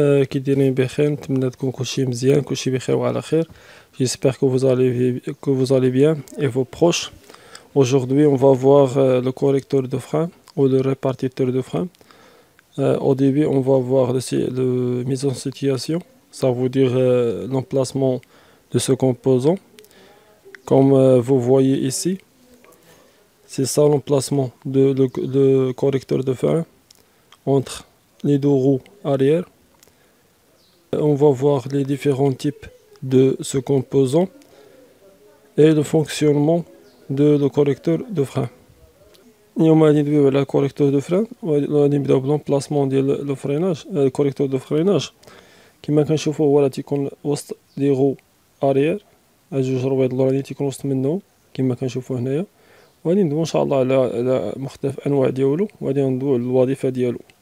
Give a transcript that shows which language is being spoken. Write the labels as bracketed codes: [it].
[ar] كي دايرين بخير، نتمنى تكون كلشي مزيان، كلشي بخير وعلى خير. [fr] J'espère que vous allez bien et vos proches. Aujourd'hui, on va voir le correcteur de frein ou le répartiteur de frein. Au début, on va voir le mise en situation, ça veut dire l'emplacement de ce composant. Comme vous voyez ici, c'est ça l'emplacement de correcteur de frein entre les deux roues arrière. On va voir les différents types de ce composant et le fonctionnement de le correcteur de frein. [ar] اليوم غادي ندويو على الكوريكتور دو فران، وغادي نبداو بلومبلاسمون ديال لو فريناج. الكوريكتور دو فريناج كما كنشوفو هو راه تيكون وسط لي غو اريير، هاد جوج رويض اللورانيين تيكون وسط منهم كما كنشوفو هنايا. وغادي ندويو ان شاء الله على مختلف انواع ديالو، وغادي ندويو على الوظيفه ديالو.